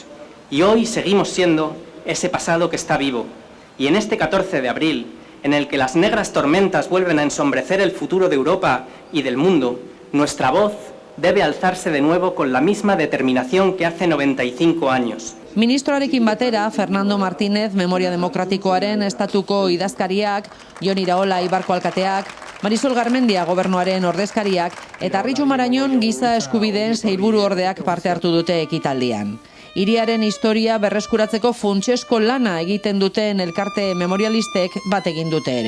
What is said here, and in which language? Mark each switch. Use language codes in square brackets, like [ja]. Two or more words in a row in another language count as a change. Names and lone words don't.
[es] Y hoy seguimos siendo ese pasado que está vivo. Y en este 14 de abril, en el que las negras tormentas vuelven a ensombrecer el futuro de Europa y del mundo, nuestra voz debe alzarse de nuevo con la misma determinación que hace 95 años. [eu] Ministroarekin batera, Fernando Martínez, Memoria Demokratikoaren estatuko idazkariak, Jon Iraola Eibarko alkateak, Marisol Garmendia gobernuaren ordezkariak eta Arritxu Marañon giza eskubideen sailburu ordeak parte hartu dute ekitaldian. Hiriaren historia berreskuratzeko funtsesko lana egiten duten elkarte memorialistek bat egin dute ere.